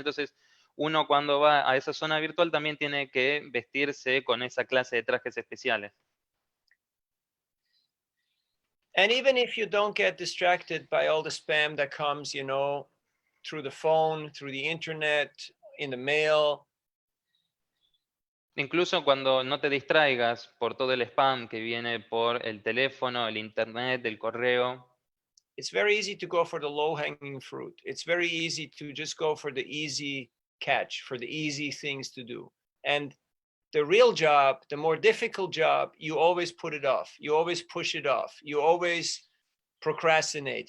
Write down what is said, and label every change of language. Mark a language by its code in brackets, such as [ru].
[es] Entonces, uno cuando va a esa zona virtual también tiene que vestirse con esa clase de trajes especiales. [en] And even if you don't get distracted by all the spam that comes, through the phone, through the internet, in the mail. [es] Incluso cuando no te distraigas por todo el spam que viene por el teléfono, el internet, el correo, [en] It's very easy to go for the low-hanging fruit. It's very easy to just go for the easy catch, for the easy things to do. And the real job, the more difficult job, you always put it off. You always push it off. You always procrastinate.